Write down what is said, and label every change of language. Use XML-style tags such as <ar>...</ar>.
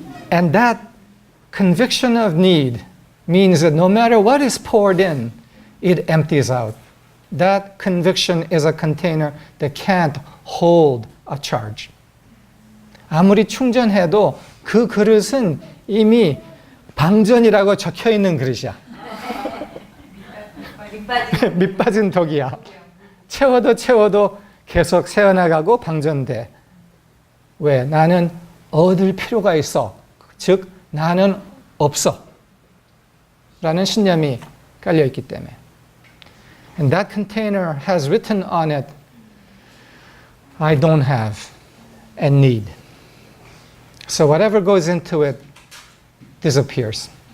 <en>And that conviction of need means that no matter what is poured in, it empties out. That conviction is a container that can't hold a charge.</en> <ko>아무리 충전해도 그 그릇은 이미 방전이라고 적혀 있는 그릇이야. 밑 빠진 독이야. 채워도 계속 새어나가고 방전돼. 왜? 나는 얻을 필요가 있어. 즉 나는 없어. 라는 신념이 깔려있기 때문에.</ko> <en>And that container has written on it, I don't have and need. So whatever goes into it disappears.</en>